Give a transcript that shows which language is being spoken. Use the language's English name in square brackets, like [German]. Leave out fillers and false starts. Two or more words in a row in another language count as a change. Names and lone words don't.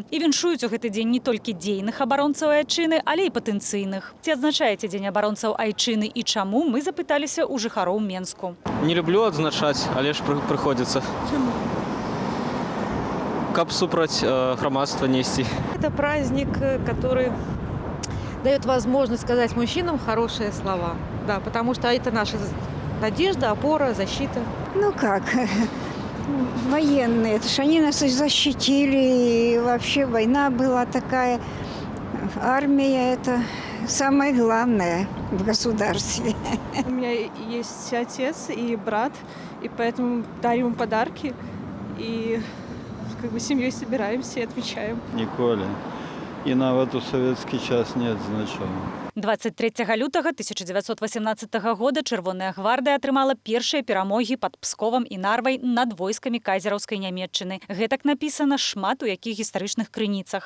[Belarusian] І віншуюць у гэты дзень не толькі дзейных абаронцаў айчыны, але і патэнцыйных. Ці адзначаеце дзень абаронцаў айчыны і чаму, мы запыталіся ў жыхароў Менску. Не люблю адзначаць, але ж прыходзіцца. Чаму? Каб супраць грамадства несці. [Russian] Это праздник, который дает возможность сказать мужчинам хорошие слова. Да, потому что это наша надежда, опора, защита. Ну как, военные, это ж они нас и защитили, и вообще война была такая. Армия – это самое главное в государстве. У меня есть отец и брат, и поэтому дарим им подарки, и семьей собираемся и отмечаем. [Belarusian] Ніколі. І нават у савецкі час не адзначаў. 23 лютага 1918 года Чырвоная гвардыя атрымала першыя перамогі пад Псковам і Нарвай над войскамі кайзераўскай Нямецчыны. Гэтак напісана шмат у якіх гістарычных крыніцах.